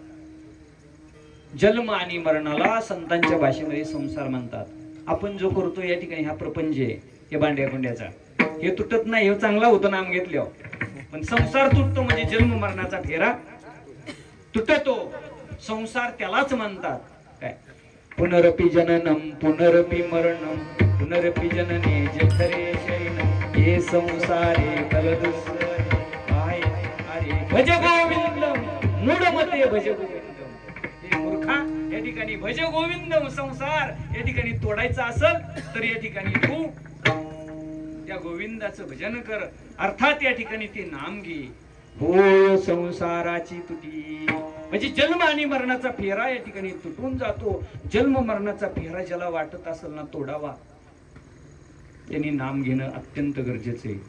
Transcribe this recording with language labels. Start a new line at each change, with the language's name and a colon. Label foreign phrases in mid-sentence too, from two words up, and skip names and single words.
Marathi: जन्म आणि मरणाला संतांच्या भाषेमध्ये संसार म्हणतात. आपण जो करतो या ठिकाणी हा प्रपंच आहे हे भांड्या कुंड्याचा. हे तुटत नाही. हे चांगला होतं नाम घेतल्यावर. पण संसार तुटतो म्हणजे जन्म मरणाचा फेरा तुटतो. संसार त्यालाच म्हणतात काय.
Sanskrit: पुनरपि जननम पुनरपि मरणम पुनरपि जनने जठरे शयनम हे संसारे कलदुसरे अरे भज गोविंदम मूढमते भज गोविंदम.
Marathi: हे मूर्खा या ठिकाणी
Sanskrit: भज गोविंदम
Marathi: संसार या ठिकाणी तोडायचा असेल तर या ठिकाणी तू त्या गोविंदाचं भजन कर. अर्थात या ठिकाणी ते नाम घे. होय संसाराची तुटी म्हणजे जन्म आणि मरणाचा फेरा या ठिकाणी तुटून जातो. जन्म मरणाचा फेरा ज्याला वाटत असेल ना तोडावा त्यांनी नाम घेणं अत्यंत गरजेचं आहे.